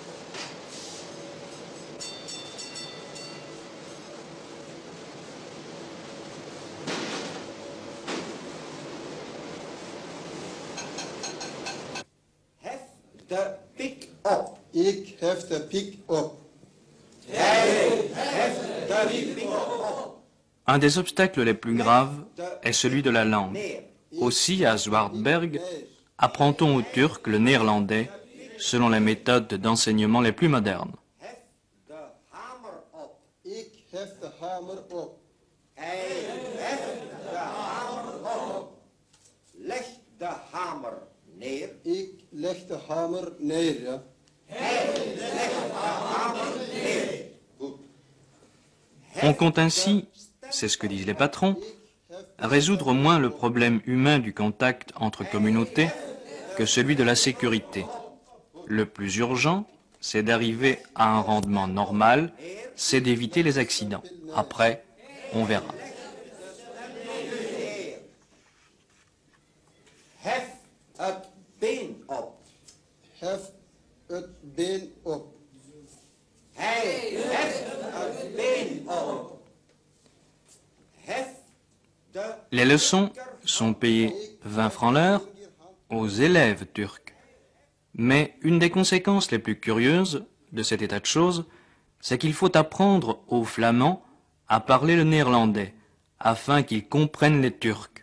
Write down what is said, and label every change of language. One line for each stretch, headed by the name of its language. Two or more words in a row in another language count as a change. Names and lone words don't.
Dutch: Ik hef de pick-up.
French: Un des obstacles les plus graves est celui de la langue. Aussi, à Zwartberg, apprend-on au Turc le néerlandais selon les méthodes d'enseignement les plus modernes.
Dutch: Ik hef de hamer op. Leg de hamer neer. Ik leg de hamer neer, ja.
French: On compte ainsi, c'est ce que disent les patrons, résoudre moins le problème humain du contact entre communautés que celui de la sécurité. Le plus urgent, c'est d'arriver à un rendement normal, c'est d'éviter les accidents. Après, on verra. Have it been up. Les leçons sont payées 20 francs l'heure aux élèves turcs. Mais une des conséquences les plus curieuses de cet état de choses, c'est qu'il faut apprendre aux Flamands à parler le néerlandais, afin qu'ils comprennent les Turcs.